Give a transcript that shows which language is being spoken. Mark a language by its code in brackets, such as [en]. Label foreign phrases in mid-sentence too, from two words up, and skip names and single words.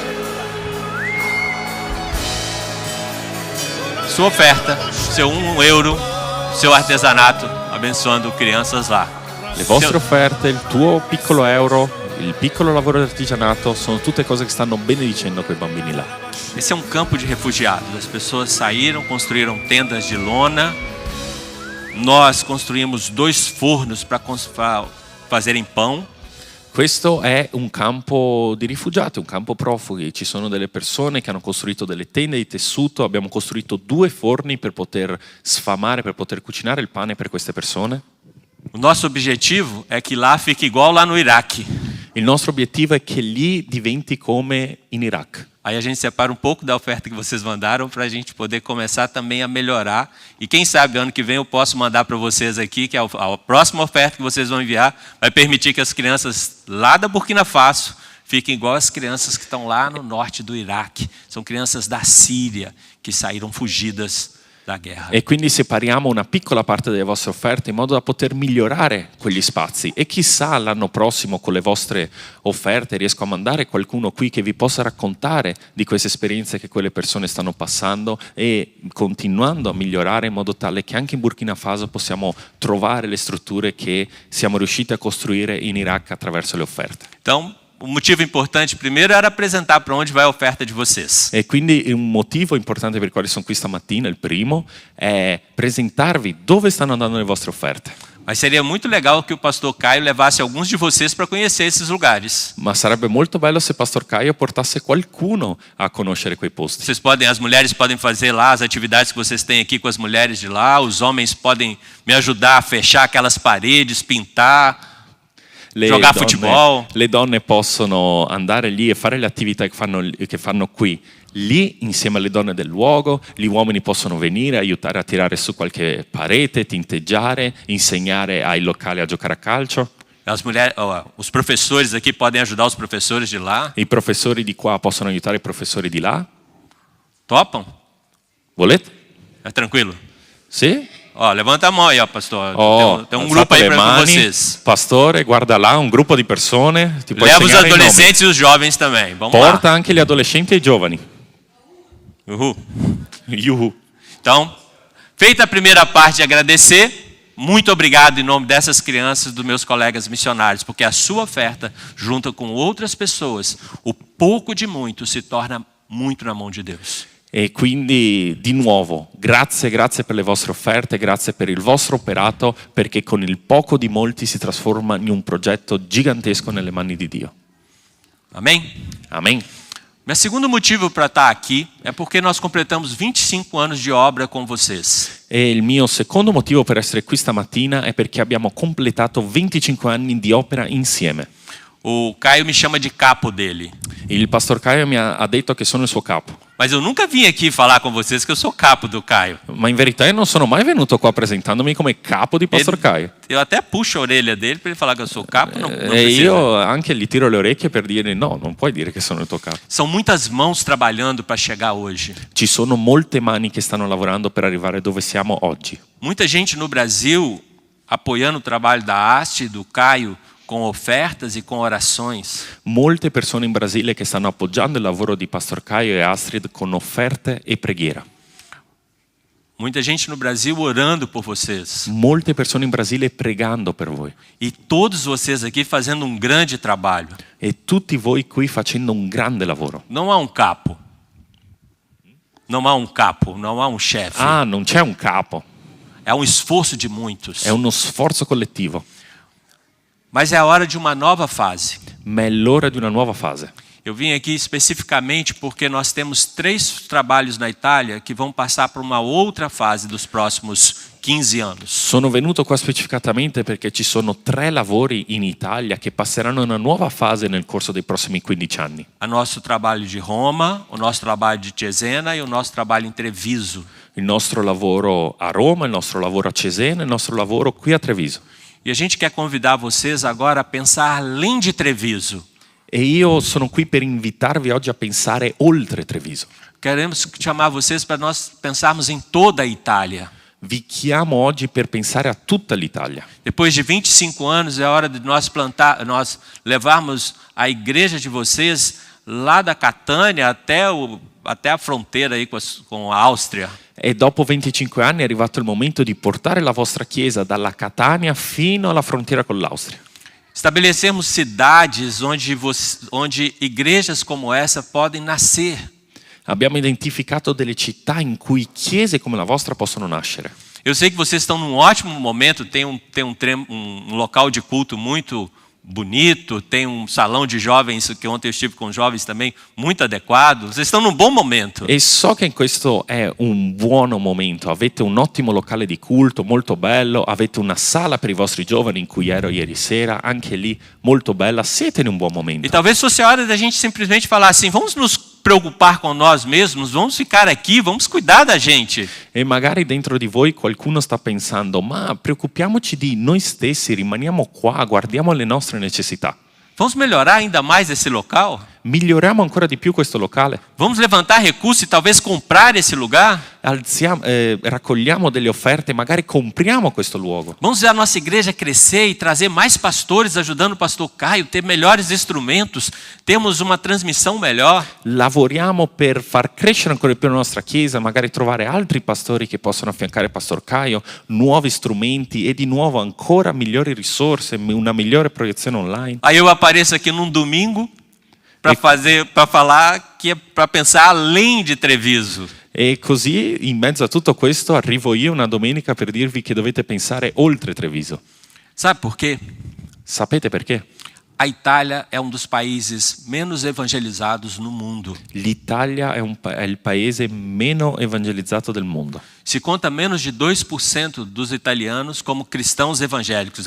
[pt] Sua oferta, seu €1, seu artesanato, abençoando crianças lá. [it] Le vostre offerte, il tuo piccolo euro, il piccolo lavoro di artigianato sono tutte cose che stanno benedicendo quei bambini là. [pt] Esse é um campo de refugiados. As pessoas saíram, construíram tendas de lona. Nós construímos 2 fornos para fazerem pão. [it] Questo è un campo di rifugiati, un campo profughi. Ci sono delle persone che hanno costruito delle tende di tessuto, abbiamo costruito 2 forni per poter sfamare, per poter cucinare il pane per queste persone. [pt] O nosso objetivo é que lá fique igual lá no Iraque. [it] Il nostro obiettivo è che lì diventi come in Iraq. [pt] Aí a gente separa um pouco da oferta que vocês mandaram para a gente poder começar também a melhorar. E quem sabe ano que vem eu posso mandar para vocês aqui, que a próxima oferta que vocês vão enviar vai permitir que as crianças lá da Burkina Faso fiquem igual as crianças que estão lá no norte do Iraque. São crianças da Síria que saíram fugidas da guerra. [it] E quindi separiamo una piccola parte delle vostre offerte in modo da poter migliorare quegli spazi. E chissà l'anno prossimo con le vostre offerte riesco a mandare qualcuno qui che vi possa raccontare di queste esperienze che quelle persone stanno passando e continuando a migliorare in modo tale che anche in Burkina Faso possiamo trovare le strutture che siamo riusciti a costruire in Iraq attraverso le offerte. [pt] Então, o motivo importante primeiro era apresentar para onde vai a oferta de vocês. [it] E quindi un motivo importante per il quale sono qui stamattina, il primo, è presentarvi dove stanno andando le vostre offerte. [pt] Mas seria muito legal que o pastor Caio levasse alguns de vocês para conhecer esses lugares. [it] Ma sarebbe molto bello se Pastor Caio portasse qualcuno a conoscere quei posti. [pt] As mulheres podem fazer lá as atividades que vocês têm aqui com as mulheres de lá, os homens podem me ajudar a fechar aquelas paredes, pintar, jogar futebol. [it] Le donne possono andare lì e fare le attività che fanno qui. Lì, insieme alle donne del luogo, gli uomini possono venire, aiutare a tirare su qualche parete, tinteggiare, insegnare ai locali a giocare a calcio. [pt] Os professores aqui podem ajudar os professores de lá. [it] I professori di qua possono aiutare i professori di là. [pt] Topam? [it] Volete? [pt] É tranquilo? [it] Sì? [pt] Levanta a mão aí, pastor. Tem um [it] alzate [pt] grupo aí [it] le [pt] para [it] mani. [pt] vocês. [it] Pastore, guarda là, un gruppo di persone. Ti puoi [pt] Leva os [it] insegnare i nomi. [pt] adolescentes e os jovens também. Vamos [it] Porta [pt] lá. [it] anche gli adolescenti e i giovani. Uhul. Yuhu. [pt] Então, feita a primeira parte de agradecer, muito obrigado em nome dessas crianças, dos meus colegas missionários, porque a sua oferta, junto com outras pessoas, o pouco de muito se torna muito na mão de Deus. [it] E quindi di nuovo, grazie per le vostre offerte, grazie per il vostro operato, perché con il poco di molti si trasforma in un progetto gigantesco nelle mani di Dio. [pt] Amém? [it] Amen. [pt] Meu segundo motivo para estar aqui é porque nós completamos 25 anos de obra com vocês. [it] E il mio secondo motivo per essere qui stamattina è perché abbiamo completato 25 anni di opera insieme. [pt] O Caio me chama de capo dele. [it] Il pastor Caio mi ha detto che sono il suo capo. [pt] Mas eu nunca vim aqui falar com vocês que eu sou capo do Caio. [it] Ma in verità io non sono mai venuto qua presentandomi come capo di pastor Caio. [pt] Eu até puxo a orelha dele para ele falar que eu sou capo. Não [it] E [pt] precisa. [it] io anche gli tiro le orecchie per dire no, non puoi dire che sono il tuo capo. [pt] São muitas mãos trabalhando para chegar hoje. [it] Ci sono molte mani che stanno lavorando per arrivare dove siamo oggi. [pt] Muita gente no Brasil apoiando o trabalho da haste, do Caio, com ofertas e com orações. [it] Molte persone in Brasile che stanno appoggiando il lavoro di Pastor Caio e Astrid con offerte e preghiera. [pt] Muita gente no Brasil orando por vocês. [it] Molte persone in Brasile pregando per voi. [pt] E todos vocês aqui fazendo um grande trabalho. [it] E tutti voi qui facendo un grande lavoro. [pt] Não há um capo. Não há um capo, não há um chefe. [it] Ah, non c'è un capo. [pt] é um esforço de muitos. [it] è uno sforzo collettivo, [pt] Mas é a hora de uma nova fase. [it] ma è l'ora di una nuova fase. [pt] Eu vim aqui especificamente porque nós temos 3 trabalhos na Itália que vão passar por uma outra fase dos próximos 15 anos. [it] Sono venuto qua specificatamente perché ci sono 3 lavori in Italia che passeranno una nuova fase nel corso dei prossimi 15 anni. [pt] O nosso trabalho de Roma, o nosso trabalho de Cesena e o nosso trabalho em Treviso. [it] Il nostro lavoro a Roma, il nostro lavoro a Cesena, il nostro lavoro qui a Treviso. [pt] E a gente quer convidar vocês agora a pensar além de Treviso. [it] E io sono qui per invitarvi oggi a pensare oltre Treviso. [pt] Queremos chamar vocês para nós pensarmos em toda a Itália. [it] Vi chiamo oggi per pensare a tutta l'Italia. [pt] Depois de 25 anos é hora de nós levarmos a igreja de vocês lá da Catânia até a fronteira aí com a Áustria. [it] E dopo 25 anni è arrivato il momento di portare la vostra chiesa dalla Catania fino alla frontiera con l'Austria. [pt] Estabelecermos cidades onde igrejas como essa podem nascer. [it] Abbiamo identificato delle città in cui chiese come la vostra possono nascere. [pt] Eu sei que vocês estão num ótimo momento, tem um local de culto muito bonito, tem um salão de jovens, que ontem eu estive com jovens também, muito adequado. Vocês estão num bom momento. [it] E so che questo è un buon momento, avete un ottimo locale di culto, molto bello, avete una sala per i vostri giovani in cui ero ieri sera, anche lì molto bella, siete in un buon momento. [pt] E talvez fosse a hora da gente simplesmente falar assim, vamos nos preocupar com nós mesmos, vamos ficar aqui, vamos cuidar da gente. [it] E magari dentro di voi qualcuno sta pensando, ma preoccupiamoci di noi stessi, rimaniamo qua, guardiamo le nostre necessità. [pt] Vamos melhorar ainda mais esse local? [it] Miglioriamo ancora di più questo locale? [pt] Vamos levantar recursos e talvez comprar esse lugar? [it] Raccogliamo delle offerte, magari compriamo questo luogo. [pt] Vamos ver a nossa igreja crescer e trazer mais pastores ajudando o pastor Caio, ter melhores instrumentos, temos uma transmissão melhor. [it] Lavoriamo per far crescere ancora di più la nostra chiesa, magari trovare altri pastori che possono affiancare il pastor Caio, nuovi strumenti e di nuovo ancora migliori risorse, una migliore proiezione online. [pt] Aí eu apareço aqui num domingo para falar que é para pensar além de Treviso. [it] E così in mezzo a tutto questo arrivo io una domenica per dirvi che dovete pensare oltre Treviso. [pt] Sabe por quê? [it] Sapete perché? [pt] A Itália é um dos países menos evangelizados no mundo. [it] L'Italia è il paese meno evangelizzato del mondo. [pt] Se conta menos de 2% dos italianos como cristãos evangélicos.